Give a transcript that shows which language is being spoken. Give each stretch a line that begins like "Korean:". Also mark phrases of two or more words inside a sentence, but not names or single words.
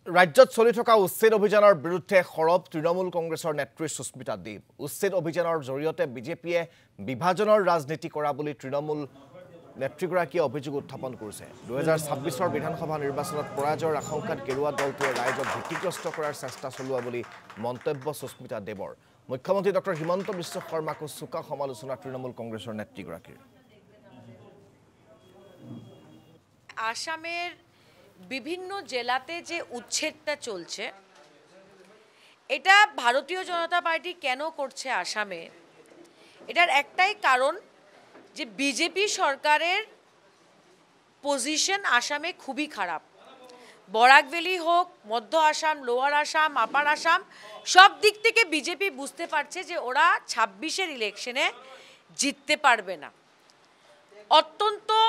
Assamese: ৰাজ্যত চলি থকা উচ্ছেদ অভিযানৰ বিৰুদ্ধে সৰব তৃণমূল কংগ্ৰেছৰ নেত্ৰী সুস্মিতা দেৱ উচ্ছেদ অভিযানৰ জৰিয়তে বিজেপিয়ে বিভাজনৰ ৰাজনীতি কৰা বুলি তৃণমূল নেত্ৰীগৰাকীয়ে অভিযোগ উত্থাপন কৰিছে 2026ৰ বিধানসভা নিৰ্বাচনত পৰাজয়ৰ আশংকাত কেৰুৱা দলটোৱে ৰাইজক ভীতিগ্ৰস্ত কৰাৰ চেষ্টা চলোৱা বুলি মন্তব্য সুস্মিতা দেৱৰ মুখ্যমন্ত্ৰী ডক্টৰ হিমন্ত বিশ্ব শৰ্মাকো চোকা সমালোচনা তৃণমূল কংগ্ৰেছৰ নেত্ৰীগৰাকীৰ
Bangla: আসামের বিভিন্ন জেলাতে যে উচ্ছেদটা চলছে এটা ভারতীয় জনতা পার্টি কেন করছে আসামে এটার একটাই কারণ যে বিজেপি সরকারের পজিশন আসামে খুবই খারাপ বরাক ভ্যালি হোক মধ্য আসাম লোয়ার আসাম আপার আসাম সব দিক থেকে বিজেপি বুঝতে পারছে যে ওরা 26-এর ইলেকশনে জিততে পারবে না অত্যন্ত